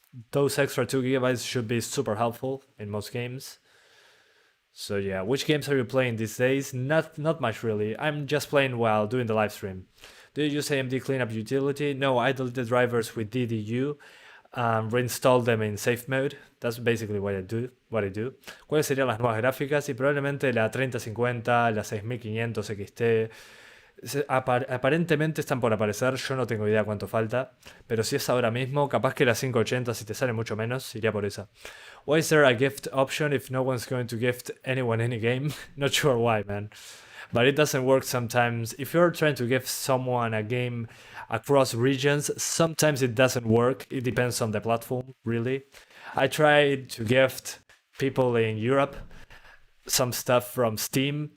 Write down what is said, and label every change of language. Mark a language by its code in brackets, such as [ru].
[en] Those extra 2 GB should be super helpful in most games. So yeah, which games are you playing these days? Not much really. I'm just playing while doing the live stream. Do you use AMD cleanup utility? No, I deleted drivers with DDU and reinstalled them in safe mode. That's basically what I do. [es] ¿Cuáles serían las nuevas gráficas? Y probablemente la 3050, la 6500 XT. Aparentemente están por aparecer, yo no tengo idea cuánto falta, pero si es ahora mismo, capaz que la 580, si te sale mucho menos, iría por esa. [en] Why is there a gift option if no one's going to gift anyone any game? Not sure why, man. But it doesn't work sometimes. If you're trying to gift someone a game across regions, sometimes it doesn't work. It depends on the platform, really. I tried to gift people in Europe some stuff from Steam.